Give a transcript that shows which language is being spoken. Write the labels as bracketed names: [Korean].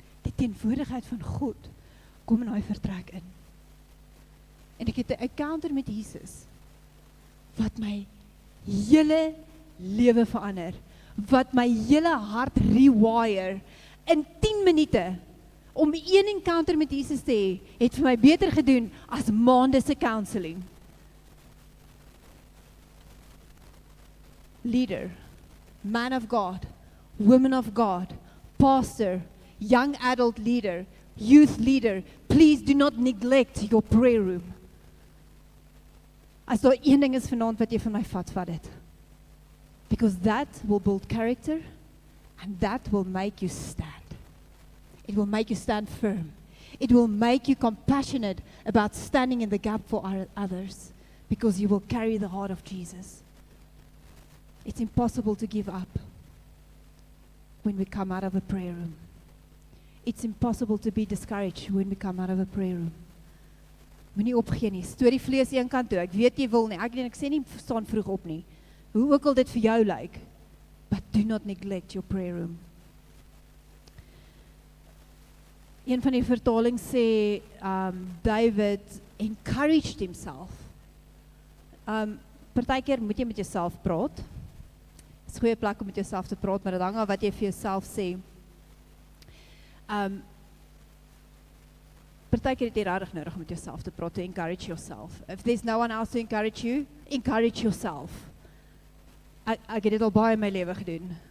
[Afrikaans] Die teenwoordigheid van God kom in daai vertrek in. En ek het 'n encounter met Jesus wat my hele lewe verander, wat my hele hart rewire in 10 minute, Om een encounter met Jesus te hê, het vir my beter gedoen as maande se counseling. [English] Leader, man of God, woman of God, pastor, young adult leader, youth leader, please do not neglect your prayer room. [Afrikaans] As daar een ding is vanaand wat jy van my vat dit. [English] Because that will build character and that will make you stand. It will make you stand firm. It will make you compassionate about standing in the gap for others because you will carry the heart of Jesus. It's impossible to give up when we come out of a prayer room. It's impossible to be discouraged when we come out of a prayer room. [Afrikaans] Moenie opgee nie. Storie vlees een kant toe. Ek weet jy wil nie. Ek sê nie staan vroeg op nie. Hoe ook al dit vir jou lyk. [English] But do not neglect your prayer room. [Afrikaans] Een van die vertalings sê David [English] encouraged himself. [Afrikaans] Partykeer moet jy met jouself praat. Dit is 'n goeie plek om met jouself te praat, maar dit hang af wat jy vir jouself sê. Partykeer het jy regtig nodig om met jouself te praat, [English] to encourage yourself. If there's no one else to encourage you, encourage yourself. [Afrikaans] Ek het dit al baie in my lewe gedoen.